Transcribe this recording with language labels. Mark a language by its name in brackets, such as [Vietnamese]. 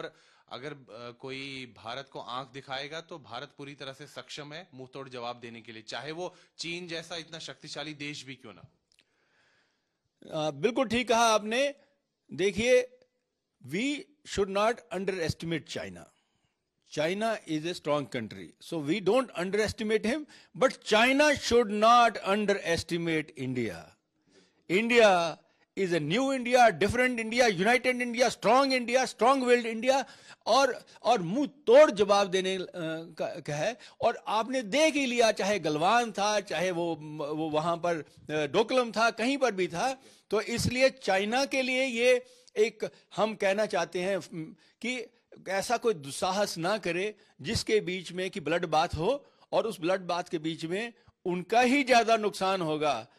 [Hindi] और अगर कोई भारत को आंख दिखाएगा तो भारत पूरी तरह से सक्षम है मुंह तोड़ जवाब देने के लिए, चाहे वो चीन जैसा इतना शक्तिशाली देश भी क्यों ना। बिल्कुल ठीक कहा आपने। [English] देखिए, we should not underestimate China. China is a strong country, so we don't underestimate him, but China should not underestimate India. India is a new India, different India, united India, strong-willed India, [Hindi] और मुंह तोड़ जवाब देने का है। और आपने देख ही लिया, चाहे गलवान था, चाहे वो वहां पर डोकलम था, कहीं पर भी था। तो इसलिए चाइना के लिए ये एक, हम कहना चाहते हैं कि ऐसा कोई दुस्साहस ना करे जिसके बीच में कि ब्लड बाथ हो, और उस ब्लड बाथ के बीच में उनका ही ज्यादा नुकसान होगा।